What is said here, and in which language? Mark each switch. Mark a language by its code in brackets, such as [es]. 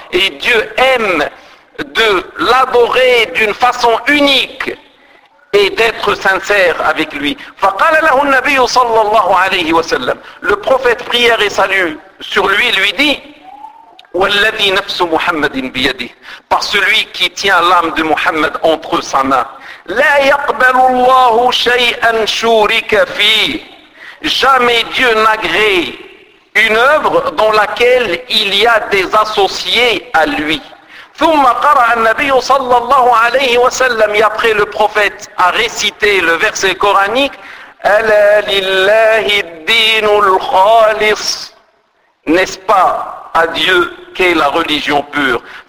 [fr] Et Dieu aime de l'adorer d'une façon unique et d'être sincère avec lui. [ar] Fa qala lahu an-nabiy sallallahu alayhi wa sallam. [fr] Le prophète, prière et salut sur lui, lui dit: [ar] والذي نفس محمد بيده. [fr] Par celui qui tient l'âme de Muhammad entre sa main. [ar] لا يقبل الله شيئا شورك فيه. [fr] Jamais Dieu n'agrée une œuvre dans laquelle il y a des associés à lui. [ar] ثم قرأ النبي صلى الله عليه وسلم. [fr] Et après le prophète a récité le verset coranique: [ar] ألا لله الدين الخالص. [fr] N'est-ce pas à Dieu qu'est la religion pure?